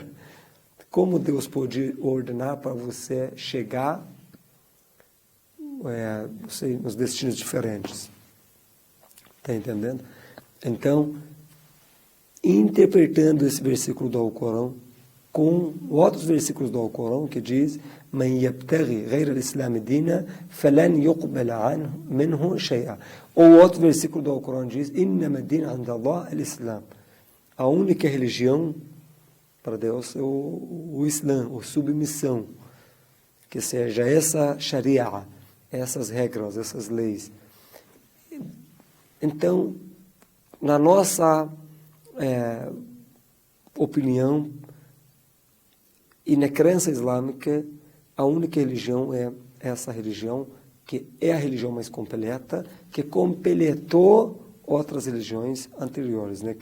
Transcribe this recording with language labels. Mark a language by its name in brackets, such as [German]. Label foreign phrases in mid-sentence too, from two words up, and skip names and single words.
[Portuguese] Como Deus pode ordenar para você chegar nos destinos diferentes? Está entendendo? Então, interpretando esse versículo do Alcorão com outros versículos do Alcorão que diz [Arabic] "من يبتغ غير الإسلام دينا فلن يقبل منه شيئا". [Portuguese] Ou outro versículo do Alcorão diz [Arabic] "إنما الدين عند الله الإسلام". [Portuguese] A única religião para Deus é o Islã, a submissão, que seja essa sharia, essas regras, essas leis. Então, na nossa opinião e na crença islâmica, a única religião é essa religião, que é a religião mais completa, que completou outras religiões anteriores, né?